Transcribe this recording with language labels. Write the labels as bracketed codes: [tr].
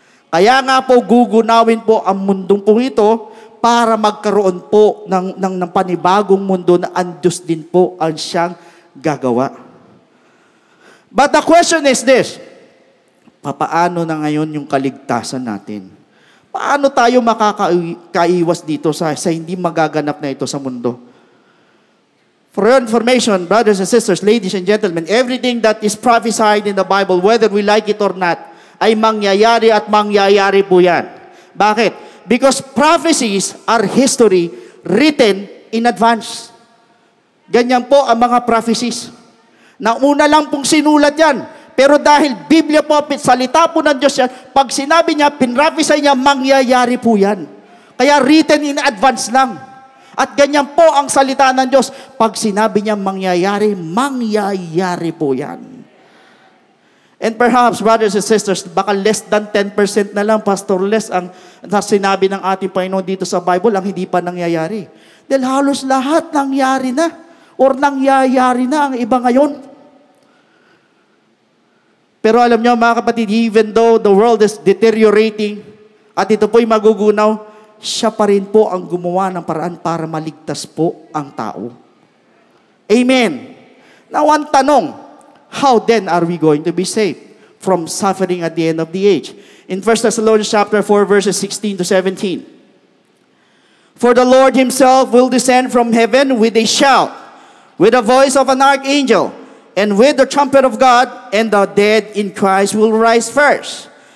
[tl] Kaya nga po gugunawin po ang mundong po ito para magkaroon po ng panibagong mundo na ang Diyos din po ang siyang gagawa. [en] But the question is this, [tl] papaano na ngayon yung kaligtasan natin? Paano tayo makakaiwas dito sa hindi magaganap na ito sa mundo? [en] For your information, brothers and sisters, ladies and gentlemen, everything that is prophesied in the Bible, whether we like it or not, [tl] ay mangyayari at mangyayari po yan. [en] Bakit? Because prophecies are history written in advance. [tl] Ganyan po ang mga prophecies. Nauna lang pong sinulat yan. Pero dahil Biblia po, salita po ng Diyos yan, pag sinabi niya, pinrophesy niya, mangyayari po yan. [en] Kaya written in advance lang. [tl] At ganyan po ang salita ng Diyos. Pag sinabi niya mangyayari, mangyayari po yan. [en] And perhaps, brothers and sisters, [tl] baka less than 10% na lang, Pastor Les, ang sinabi ng ating Panginoon dito sa Bible, ang hindi pa nangyayari. Dahil halos lahat nangyari na, or nangyayari na ang iba ngayon. Pero alam niyo, mga kapatid, [en] even though the world is deteriorating, [tl] at ito po'y magugunaw, siya pa rin po ang gumawa ng paraan para maligtas po ang tao. Amen. [en] Now, [tl] ang tanong, [en] how then are we going to be saved from suffering at the end of the age? In 1 Thessalonians chapter 4, verses 16 to 17. For the Lord himself will descend from heaven with a shout, with the voice of an archangel, and with the trumpet of God, and the dead in Christ will rise first.